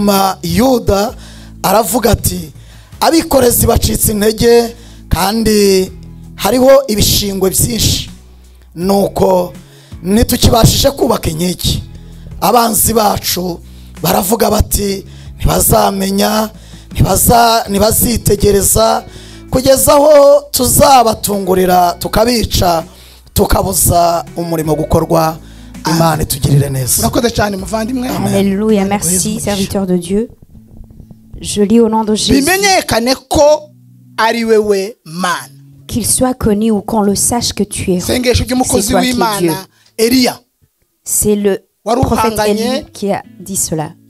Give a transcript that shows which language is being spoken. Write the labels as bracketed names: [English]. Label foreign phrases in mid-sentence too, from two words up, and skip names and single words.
[Kinyarwanda] Hanyuma Yuda aravuga ati abikorezi bacitse intege kandi hariho ibishingwe byinshi, nuko nitukibashije kubaka inkiki abanzi bacu baravuga bati ntibazamenya, ntibazitegereza kugeza aho tuzabatungurira tukabica tukabuza umurimo gukorwa. Imana itugirire neza. [French] Alléluia, merci serviteur de Dieu. Je lis au nom de Jésus. Qu'il soit connu ou qu'on le sache que tu es. C'est toi qui es Dieu. C'est le prophète Élie qui a dit cela.